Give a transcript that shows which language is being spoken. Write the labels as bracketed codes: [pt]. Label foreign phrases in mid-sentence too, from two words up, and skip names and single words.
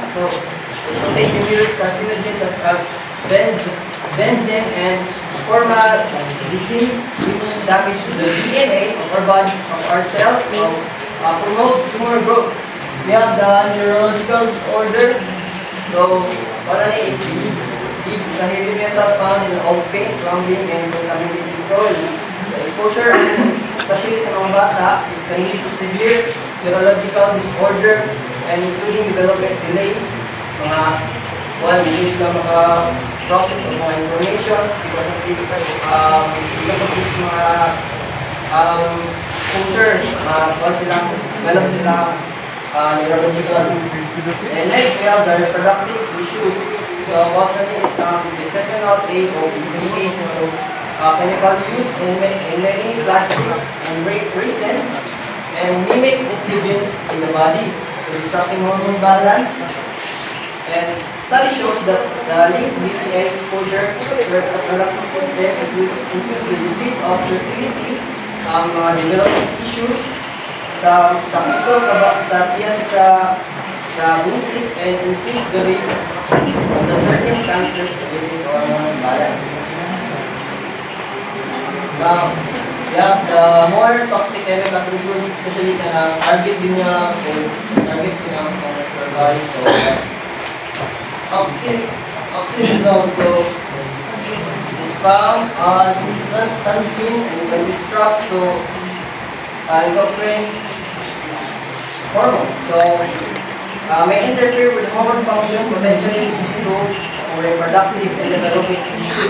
[en] So, it contains numerous carcinogens such as benzene and formaldehyde, which damage the DNA of our body, of our cells, and promote tumor growth. We have the neurological disorder. So, one is sa heavy metal found in old paint, plumbing, and contaminated soil. The exposure, especially [tl] sa mga bata, [en] is can lead to severe neurological disorder and including development delays. [tl] Hindi sila maka-process of mga informations [en] because of this [tl] mga exposure, develop sila neurological. [en] And next, we have the reproductive issues. So, mostly is bisphenol A or BPA. So, chemical use in many plastics and resins and mimic estrogens in the body, so disrupting hormone balance. And study shows that the link BPA exposure to the reproductive system includes the decrease of fertility, development issues sa people, [tl] sa tiyan, sa buntis, [en] and increase the risk of the certain cancers related to hormonal balance. Now, we have the more toxic chemicals include especially target [tl] din niya o target din ang [en] fertile. So, oxidizone, so it is found on sunscreen and can disrupt endocrine hormones. So may interfere with hormone function, potentially leading to reproductive and development issues.